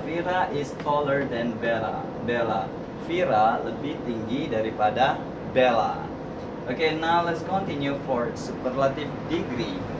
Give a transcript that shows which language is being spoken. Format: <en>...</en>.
<en>Vira is taller than Bella.</en> <id>Vira lebih tinggi daripada Bella.</id> <en>Oke, now let's continue for superlative degree.</en>